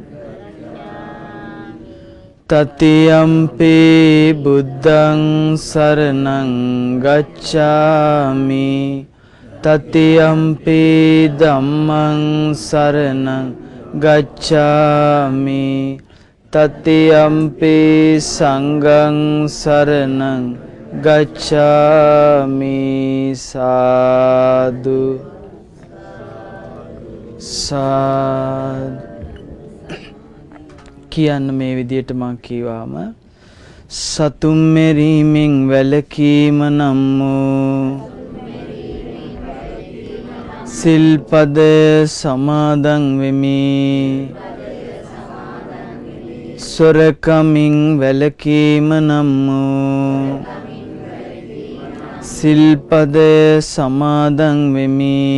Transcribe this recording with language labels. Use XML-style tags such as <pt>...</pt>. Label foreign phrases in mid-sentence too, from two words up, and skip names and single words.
<pi>තතියම්පි බුද්ධං සරණං ගච්ඡාමි තතියම්පි ධම්මං සරණං ගච්ඡාමි තතියම්පි සංඝං සරණං ගච්ඡාමි.</pi> <si>සාදු සාදු කියන්න මේ විදියට මම කීවාම සතුම් මෙරීමෙන් වැළකීම නම් වූ සිල්පද සමාදන් වෙමි. සොරකමින් වැළකීම නම් වූ සිල්පද සමාදන් වෙමි.</si>